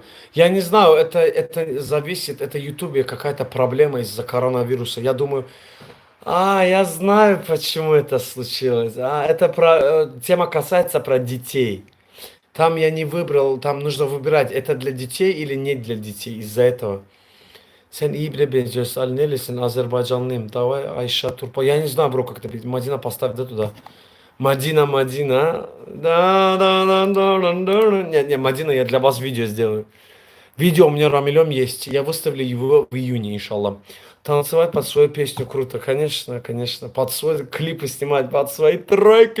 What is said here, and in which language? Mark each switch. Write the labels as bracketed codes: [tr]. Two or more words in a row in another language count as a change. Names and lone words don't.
[ru] Я не знаю, это зависит, это ютубе какая-то проблема из-за коронавируса. Я думаю, я знаю, почему это случилось. Тема касается про детей. Там я не выбрал, там нужно выбирать, это для детей или не для детей, из-за этого. [tr] Sen iyi bile benziyorsun. Ali nerelisin? Azerbaycanlıyım. Давай, Ayşe Turpa. [ru] Я не знаю, бро, как это пить. Мадина поставь, да, туда. Мадина. Да. Не, Мадина, я для вас видео сделаю. Видео у меня Рамилем есть. Я выставлю его в июне, иншаллах. Танцевать под свою песню круто. Конечно. Под свой клипы снимать, под свои треки.